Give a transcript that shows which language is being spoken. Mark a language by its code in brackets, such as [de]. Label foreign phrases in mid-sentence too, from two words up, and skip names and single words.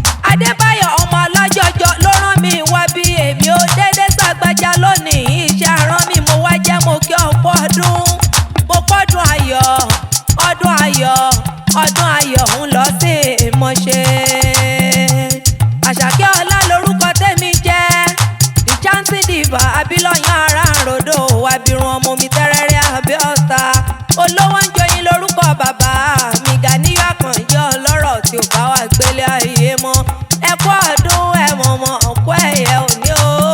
[yo] Adébáyọ̀ ọmọ ọlọ́jọ́jọ́ ló rán mi wá bí èmi ò dédé ṣàgbájá lónìí. Iṣẹ́ arán mi mo wá jẹ́ mo kí ọ kú ọdún. Mo kọ́dún ayọ̀, ọdún ayọ̀, ọdún ayọ̀ ń lọ ṣe mọ́ ṣe. Àṣàkẹ́ ọlá lorúkọ tèmi jẹ́, [en] the chanting diva, [yo] abilọ́yàn ara ń rodò, abirùn ọmọ mi tẹ́rẹ́rẹ́ Abẹ́òkúta. Olówó ń joyin lorúkọ bàbá mi, Gàníyù Àkànjí ọlọ́rọ̀ tí ò bá wà gbélé ayé mọ́. Ẹ kú ọdún, ẹ mọ̀mọ́, ọkọ ẹ̀yẹ òní o.